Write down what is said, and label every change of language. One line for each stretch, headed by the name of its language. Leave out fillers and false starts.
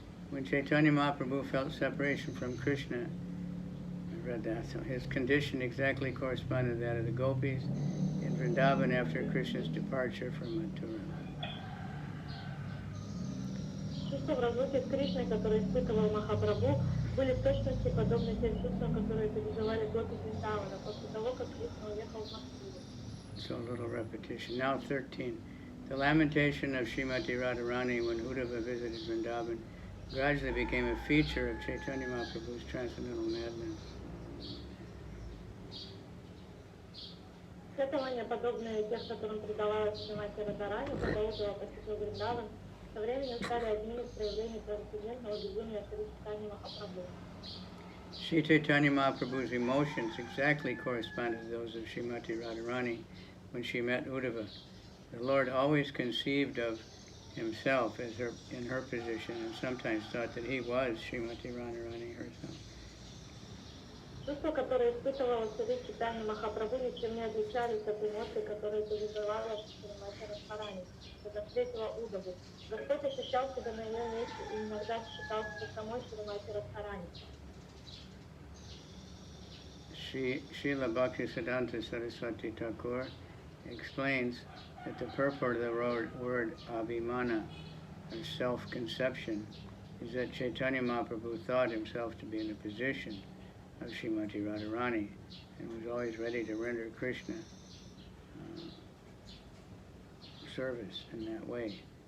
English: When Chaitanya Mahaprabhu felt separation from Krishna, I read that, so his condition exactly corresponded to that of the gopis in Vrindavan after Krishna's departure from Mathura.
Russian: Чувства в разлуке с Кришной, которые испытывал Махапрабху, были в точности подобны тем чувствам, которые переживали гопи Вриндавана после того, как Кришна уехал в Махапрабху.
English: So a little repetition. Now 13. The lamentation of Srimati Radharani when Uddhava visited Vrindavan gradually became a feature of Chaitanya Mahaprabhu's transcendental madness.
Russian: Сетования, подобные тех, которым предавалась Шримати Радхарани, когда Удава посетил Вриндаван, со временем стали одним из проявлений трансцендентного безумия Шри Чайтаньи Махапрабху.
English: Sri Chaitanya Mahaprabhu's emotions exactly corresponded to those of Srimati Radharani when she met Uddhava. The Lord always conceived of himself as in her position and sometimes thought that he was Srimati Radharani herself.
Russian: Чувства, которые испытывала Шри Чайтанья Махапрабху, ничем не отличались от эмоций, которые переживала Шримати Радхарани, когда встретила Удаву. Господь ощущал себя на ее месте и иногда считал себя самой Шримати Радхарани.
English: Srila Bhaktisiddhanta Saraswati Thakur explains that the purport of the word abhimana, or self-conception, is that Chaitanya Mahaprabhu thought himself to be in the position of Srimati Radharani and was always ready to render Krishna service in that way.